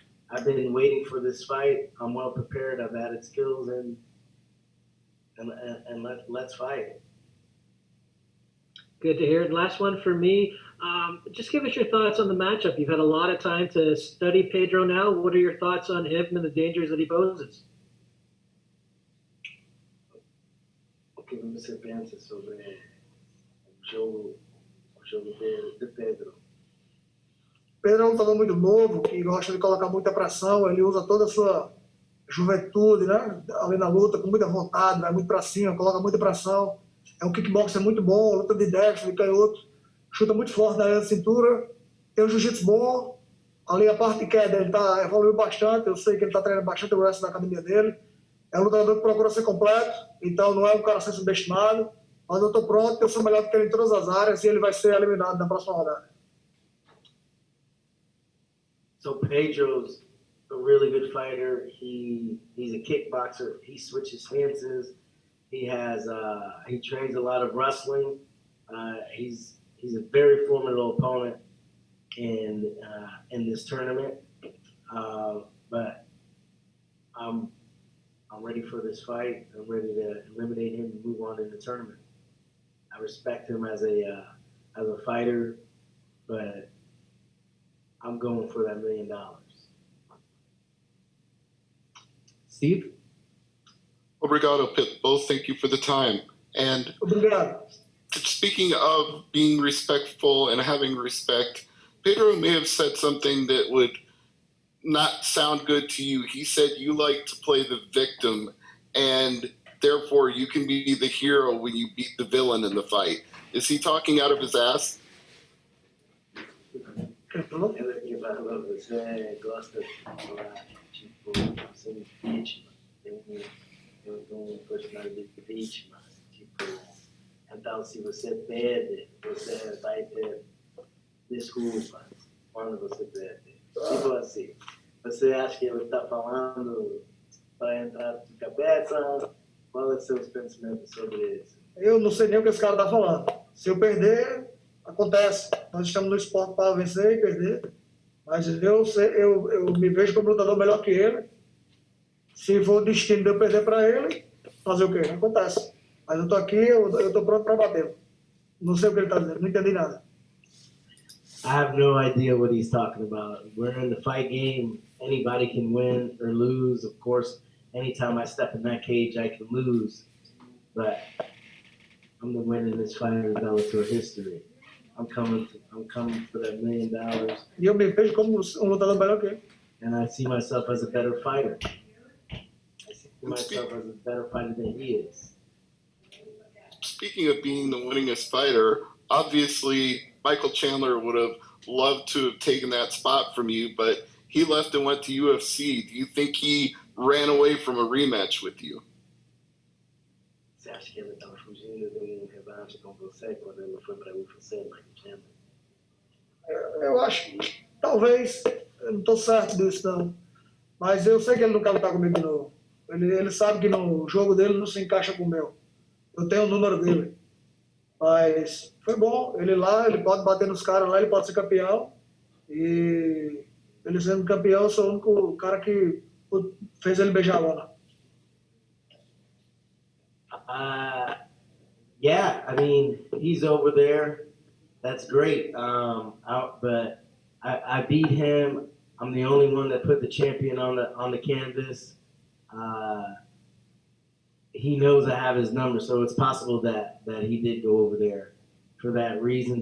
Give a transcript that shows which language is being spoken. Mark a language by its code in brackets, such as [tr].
[en] I've been waiting for this fight. I'm well prepared. I've added skills, and let's fight. Good to hear. And last one for me. Just give us your thoughts on the matchup. You've had a lot of time to study Pedro now. What are your thoughts on him and the dangers that he poses? [pt] O que você pensa sobre o jogo de Pedro? Pedro é um lutador muito novo, que gosta de colocar muita pressão, ele usa toda a sua juventude, né? Ali na luta, com muita vontade, vai muito para cima, coloca muita pressão. É um kickboxer muito bom, luta de destro, de canhoto, chuta muito forte na área da cintura, tem um jiu-jitsu bom, ali a parte de queda ele evoluiu bastante, eu sei que ele está treinando bastante o resto da academia dele. É um lutador que procura ser completo, então não é um cara a ser subestimado, mas eu estou pronto, eu sou melhor do que ele em todas as áreas e ele vai ser eliminado na próxima rodada. [en] So Pedro's a really good fighter. He's a kickboxer. He switches stances. He trains a lot of wrestling. He's a very formidable opponent in this tournament. But I'm ready for this fight. I'm ready to eliminate him and move on in the tournament. I respect him as a fighter, but I'm going for that $1 million. Steve? [pt] Obrigado, [en] Pitbull. Thank you for the time. And [pt] Obrigado. [en] speaking of being respectful and having respect, Pedro may have said something that would not sound good to you. He said you like to play the victim, and therefore you can be the hero when you beat the villain in the fight. Is he talking out of his ass? [pt] Ela que fala, você gosta de falar, tipo, você é vítima. Eu tenho um personagem de vítima. Tipo, então se você perde, você vai ter desculpas quando você perde. Tipo assim, você acha que ele está falando para entrar de cabeça? Qual é os seus pensamentos sobre isso? Eu não sei nem o que esse cara está falando. Se eu perder, Acontece. Nós estamos no esporte para vencer e perder. Mas eu me vejo como lutador melhor que ele. Se for o destino de eu perder para ele, fazer o quê? Não acontece. Mas eu tô aqui, eu tô pronto para bater. Não sei o que ele está dizendo, não entendi nada. [en] I have no idea what he's talking about. We're in the fight game. Anybody can win or lose. Of course, anytime I step in that cage, I can lose. But I'm the winningest fighter in Bellator history. I'm coming for that $1 million. [pt] E eu me vejo como um lutador melhor que ele. [en] And I see myself as a better fighter. I see myself as a better fighter than he is. Speaking of being the winningest fighter, obviously Michael Chandler would have loved to have taken that spot from you, but he left and went to UFC. Do you think he ran away from a rematch with you? [pt] Você acha que ele estava fugindo de um revanche com você quando ele foi para UFC, Michael Chandler? Eu acho que talvez, eu não estou certo disso não, mas eu sei que ele não quer lutar comigo de novo. Ele sabe que no jogo dele não se encaixa com o meu. Eu tenho o número dele. Mas foi bom, ele lá, ele pode bater nos caras lá, ele pode ser campeão. E ele sendo campeão, eu sou o único cara que fez ele beijar a lona. [en] Yeah, I mean, he's over there. That's great. But I beat him. I'm the only one that put the champion on the canvas. He knows I have his number, so it's possible that he did go over there for that reason.